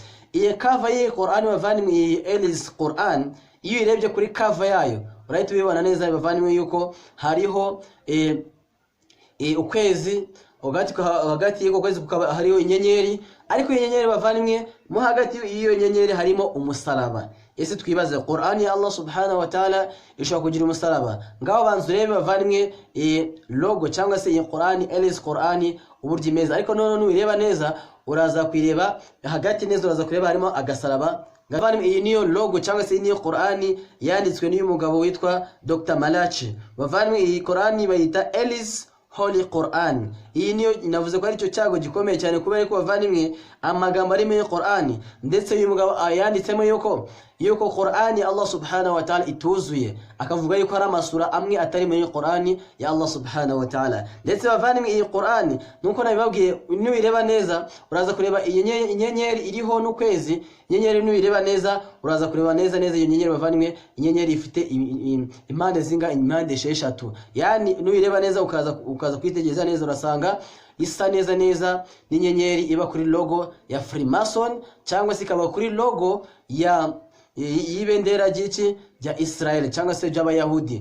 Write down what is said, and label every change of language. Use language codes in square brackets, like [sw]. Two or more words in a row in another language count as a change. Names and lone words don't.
[rw] Iyi cover y'iyi Quran bavandimwe, iyi Hell's Quran, iyo urebye kuri cover yayo urahita ubibona neza bavandimwe yuko hariho ukwezi, hagati y'uko kwezi kukaba hariho inyenyeri, ariko inyenyeri bavandimwe mo hagati y'iyo nyenyeri harimo umusaraba. Ese twibaze, Qur'ani ya [ar] الله سبحانه وتعالى [rw] ishobora kugira umusaraba? Ngaho banzu rebe bavandimwe logo cyangwa se iyi Qur'ani, Hell's Qur'ani uburyo imeze. Ariko none nubireba neza uraza kwireba hagati neza, uraza kureba harimo agasaraba. Bavandimwe iyi niyo logo cyangwa se niyo Qur'ani yanditswe n'uyu mugabo witwa Dr. Malachi. Bavandimwe iyi Qur'ani bayita Hell's Holy Quran. Iyi niyo navuze ko ari cyo cyago gikomeye cyane, kubera ko bavandimwe amagambo ari mu Qur'ani, ndetse uyu mugabo yanditsemo yuko Qur'ani [ar] الله سبحانه وتعالى [rw] ituzuye, akavuga yuko hari amasura amwe atari mu Qur'ani ya [ar] الله سبحانه وتعالى. [rw] Ndetse bavandimwe iyi Qur'ani nuko nabibabwiye, nubireba neza uraza kureba inyenyeri iriho n'ukwezi. Inyenyeri nubireba neza uraza kureba neza iyo nyenyeri bavandimwe, inyenyeri ifite impande zinga, impande 6. Yani nubireba neza ukaza kwitegereza neza urasanga isa neza n'inyenyeri iba kuri logo ya Freemason, cyangwa se ikaba kuri logo y'ibendera rya Israel cyangwa se ry'abayahudi.